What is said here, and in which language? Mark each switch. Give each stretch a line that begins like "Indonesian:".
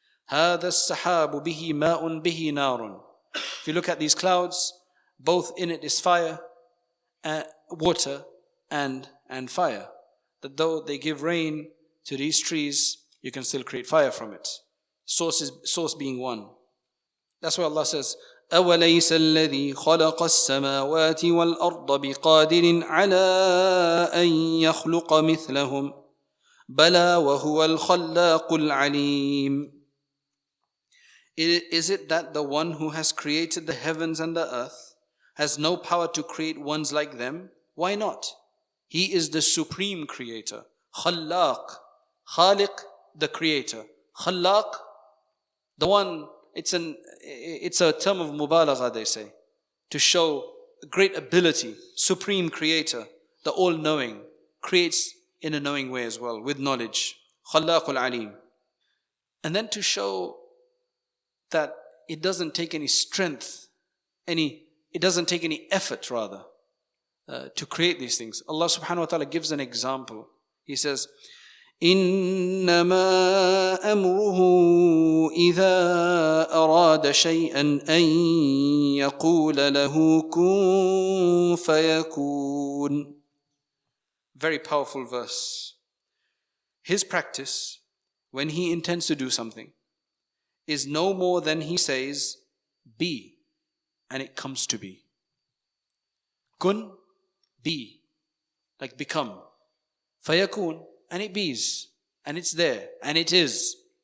Arabic: هَذَا السَّحَابُ بِهِ مَاءٌ بِهِ نَارٌ.
English: If you look at these clouds, both in it is fire, water, and fire. That though they give rain to these trees, you can still create fire from it. Source being one. That's why Allah says,
Arabic: أَوَلَيْسَ الَّذِي خَلَقَ السَّمَاوَاتِ وَالْأَرْضَ بِقَادِرٍ عَلَىٰ أَن يَخْلُقَ مِثْلَهُمْ بَلَى وَهُوَ الْخَلَّاقُ الْعَلِيمُ.
English: Is it that the one who has created the heavens and the earth has no power to create ones like them? Why not? He is the supreme creator. Khallaq. Khaliq, the creator. Khallaq, the one, it's a term of mubalagha, they say, to show great ability. Supreme creator, the all-knowing, creates in a knowing way as well, with knowledge. Khallaqul alim. And then to show that it doesn't take any strength, it doesn't take any effort rather, to create these things. Allah subhanahu wa ta'ala gives an example. He says,
Arabic: إِنَّمَا أَمْرُهُ إِذَا أَرَادَ شَيْئًا أَن يَقُولَ لَهُ كُن فَيَكُونُ.
English: Very powerful verse. His practice, when He intends to do something, is no more than He says, be, and it comes to be. Kun, be, like become. Fayakun, and it bees, and it's there, and it is.